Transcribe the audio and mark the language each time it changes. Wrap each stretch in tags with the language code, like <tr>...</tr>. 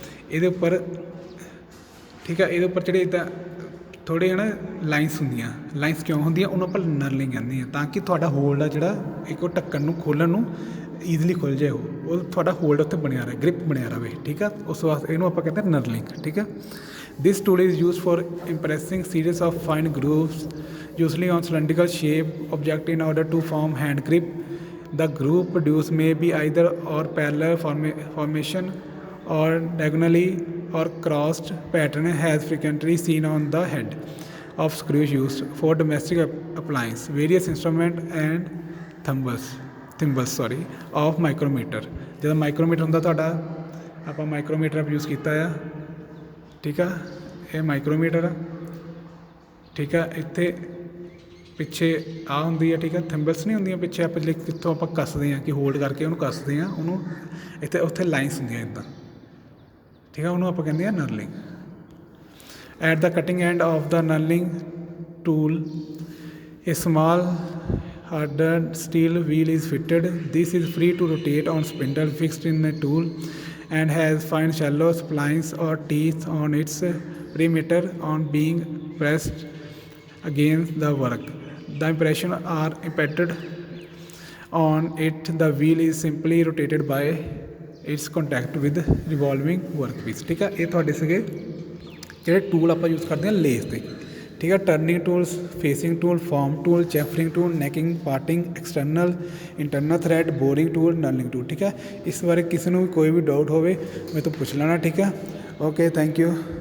<pa>ਇਹਦੇ ਉੱਪਰ, ਠੀਕ ਹੈ, ਇਹਦੇ ਉੱਪਰ ਜਿਹੜੇ ਇੱਦਾਂ ਥੋੜ੍ਹੇ ਹੈ ਨਾ ਲਾਈਨਸ ਹੁੰਦੀਆਂ, ਲਾਈਨਸ ਕਿਉਂ ਹੁੰਦੀਆਂ, ਉਹਨੂੰ ਆਪਾਂ ਨਰਲਿੰਗ ਕਹਿੰਦੇ ਹਾਂ, ਤਾਂ ਕਿ ਤੁਹਾਡਾ ਹੋਲਡ ਆ ਜਿਹੜਾ ਇੱਕ ਉਹ ਢੱਕਣ ਨੂੰ ਖੋਲ੍ਹਣ ਨੂੰ ਈਜ਼ੀਲੀ ਖੁੱਲ੍ਹ ਜਾਏ, ਉਹ ਤੁਹਾਡਾ ਹੋਲਡ ਉੱਥੇ ਬਣਿਆ ਰਹੇ, ਗ੍ਰਿਪ ਬਣਿਆ ਰਹੇ, ਠੀਕ ਆ। ਉਸ ਵਾਸਤੇ ਇਹਨੂੰ ਆਪਾਂ ਕਹਿੰਦੇ ਨਰਲਿੰਗ, ਠੀਕ ਹੈ।</pa> <en>This tool is used for impressing series of fine grooves, usually on cylindrical shape object in order to form hand grip. The groove produced may be either or parallel formation or diagonally or crossed pattern has frequently seen on the head of screws used for domestic appliance, various instrument and thimbles of micrometer।</en> <pa>ਜਦੋਂ ਮਾਈਕਰੋਮੀਟਰ ਹੁੰਦਾ ਤੁਹਾਡਾ, ਆਪਾਂ ਮਾਈਕਰੋਮੀਟਰ use ਕੀਤਾ ਆ, ਠੀਕ ਆ। ਇਹ ਮਾਈਕਰੋਮੀਟਰ ਆ, ਠੀਕ ਆ। ਇੱਥੇ ਪਿੱਛੇ ਆ ਹੁੰਦੀ ਆ, ਠੀਕ ਆ। ਥਿੰਬਲਸ ਨਹੀਂ ਹੁੰਦੀਆਂ ਪਿੱਛੇ, ਆਪਾਂ ਜਿਹੜੇ ਕਿੱਥੋਂ ਆਪਾਂ ਕੱਸਦੇ ਹਾਂ ਕਿ ਹੋਲਡ ਕਰਕੇ ਉਹਨੂੰ ਕੱਸਦੇ ਹਾਂ, ਉਹਨੂੰ ਇੱਥੇ ਉੱਥੇ ਲਾਈਨਸ ਹੁੰਦੀਆਂ ਇੱਦਾਂ, ਠੀਕ ਆ। ਉਹਨੂੰ ਆਪਾਂ ਕਹਿੰਦੇ ਹਾਂ ਨਰਲਿੰਗ।</pa> <en>At the cutting end of the knurling tool a small hardened steel wheel is fitted. This is free to rotate on spindle fixed in the tool and has fine shallow splines or teeth on its perimeter. On being pressed against the work, the impression are impacted on it. The wheel is simply rotated by its contact with revolving workpiece, ਠੀਕ ਆ।</en> <pa>ਇਹ ਤੁਹਾਡੇ ਸੀਗੇ ਜਿਹੜੇ tool ਆਪਾਂ use ਕਰਦੇ ਹਾਂ ਲੇਸ ਦੇ, ਠੀਕ ਹੈ। Turning tools, facing tool, farm tool, ਚੈਫਰਿੰਗ tool, ਨੈਕਿੰਗ, ਪਾਰਟਿੰਗ, external, internal thread, boring tool, ਨਰਲਿੰਗ tool, ਠੀਕ ਹੈ। ਇਸ ਬਾਰੇ ਕਿਸੇ ਨੂੰ ਵੀ ਕੋਈ ਵੀ ਡਾਊਟ ਹੋਵੇ ਮੇਰੇ ਤੋਂ ਪੁੱਛ ਲੈਣਾ, ਠੀਕ ਹੈ। Okay, thank you.</pa>